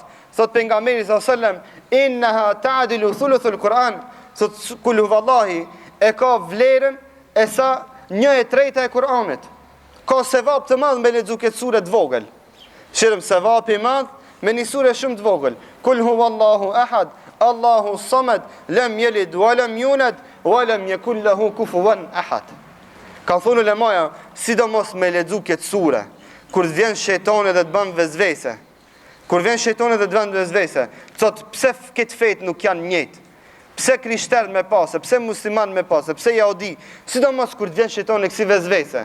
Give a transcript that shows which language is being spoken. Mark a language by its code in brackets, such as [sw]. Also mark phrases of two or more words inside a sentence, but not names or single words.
[sq] Thot pejgamberi [ar] صلى الله عليه وسلم إنها تعدل ثلث القرآن. Thot قل هو الله e ka vlerën e sa 1/3 e Kur'anit. [sq] Ka sevap të madh me lexu këtë sure të vogël. Shirëm sevap i madh me një sure shumë të vogël. [ar] قل هو الله أحد الله الصمد لم يلد ولم يولد ولم يكن له كفوا أحد. [sq] Ka thonë ulemaja, sidomos me lexu këtë sure, kur vjen shejtani dhe të bën vezvese. Kur vjen shejtani dhe të bën vezvese, thot pse këtë fet nuk janë njëjtë. Pse krishterë me pasë, pse musliman me pasë, pse jahudi, sidomos kur vjen shejtani kësi vezvese.